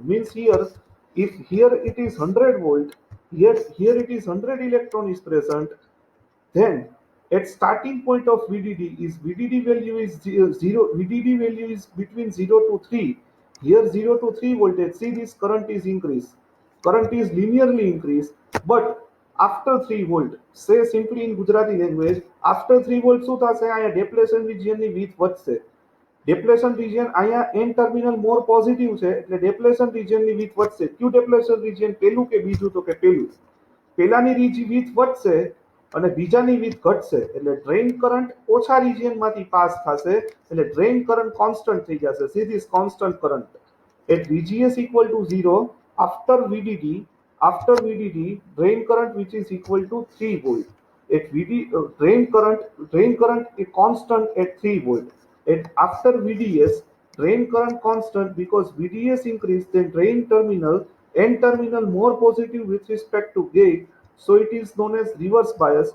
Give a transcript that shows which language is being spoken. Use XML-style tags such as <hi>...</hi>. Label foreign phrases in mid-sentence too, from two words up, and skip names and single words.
<en>Means here, if here it is 100 volt, here it is 100 electron is present, then at starting point of VDD is VDD value is 0, VDD value is between 0 to 3. Here 0 to 3 voltage. See this current is increased. Current is linearly increased, but after 3 volt, say simply in Gujarati language, after 3 volt</en> <gu>શું થશે? અહીંયા</gu> <en>depletion region</en> <gu>ની width વધશે.</gu> <en>Depletion region</en> <gu>અહીંયા</gu> <en>N terminal more positive</en> <gu>છે એટલે</gu> <en>depletion region</en> <gu>ની width વધશે. ક્યુ</gu> <en>depletion region</en> <gu>પહેલું કે બીજું? તો કે પહેલું. પહેલાની width વધશે અને બીજાની width ઘટશે એટલે</gu> <en>drain current</en> <gu>ઓછા રિજિયનમાંથી પાસ થશે એટલે</gu> <en>drain current constant</en> <gu>થઈ જશે.</gu> <en>see this constant current at VGS equal to 0 after VDD drain current which is equal to 3 volt. At drain current is constant at 3 volt. At after VDS drain current constant because VDS increased, then drain terminal N terminal more positive with respect to gate, so it is known as reverse bias.</en>